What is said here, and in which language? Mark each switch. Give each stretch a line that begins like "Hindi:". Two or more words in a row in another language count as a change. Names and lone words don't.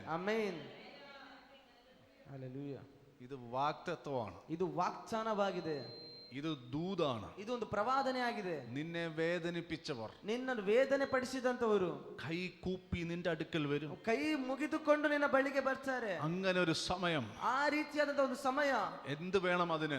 Kannada: ಆಮೆನ್. ಹಲ್ಲೆಲೂಯ.
Malayalam: ഇത് വാഗ്ദത്തമാണ്,
Kannada: ಇದು ವಾಗ್ದಾನವಾಗಿದೆ,
Malayalam: ഇത് ദൂതാണ്.
Kannada: ಇದು ಒಂದು ಪ್ರವಾದನೆ ಆಗಿದೆ.
Malayalam: നിന്നെ വേദനിപ്പിച്ചവർ,
Kannada: ನಿನ್ನನ್ನು ವೇದನೆ ಪಡಿಸಿದಂತವರು
Malayalam: കൈ കൂപ്പി നിന്റെ അടുക്കൽ വരും.
Kannada: ಕೈ ಮುಗಿದುಕೊಂಡು ನಿನ್ನ ಬಳಿಗೆ ಬರ್ತಾರೆ.
Malayalam: അങ്ങനെ ഒരു സമയം,
Kannada: ಆ ರೀತಿಯಾದಂತ ಒಂದು ಸಮಯ.
Malayalam: എന്ത് വേണം അതിന്?